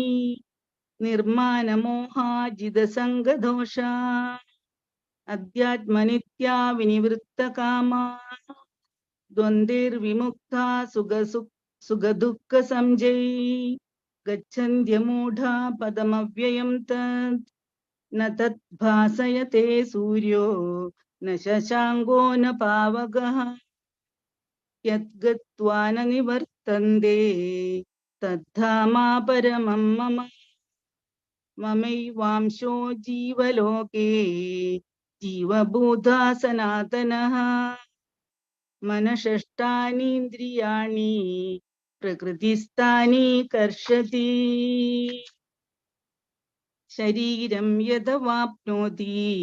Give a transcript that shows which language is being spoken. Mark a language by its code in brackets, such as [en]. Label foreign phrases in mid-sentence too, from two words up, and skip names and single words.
[sa] നിർമാനമോഹാജിതസംഗദോഷാ അധ്യാത്മനിത്യാ വിനിവൃത്തകാമാ ദ്വന്ദ്വൈർവിമുക്താ സുഖദുഃഖസംജൈ ഗച്ഛന്ത്യമൂഢാ പദമവ്യയം തത് ന തത് ഭാസയത്തെ സൂര്യോ ന ശശാങ്കോ ന പാവകഃ യദ്ഗത്വാ ന നിവർത്തന്തെ തദ്ധാമാ പരമം മമ. മമൈവാംശോ ജീവലോകേ ജീവഭൂതാ സനാതനഃ മനഃഷ്ഠാനീന്ദ്രിയാണി പ്രകൃതിസ്ഥാനി കർഷതി ശരീരം യദവാപ്നോതി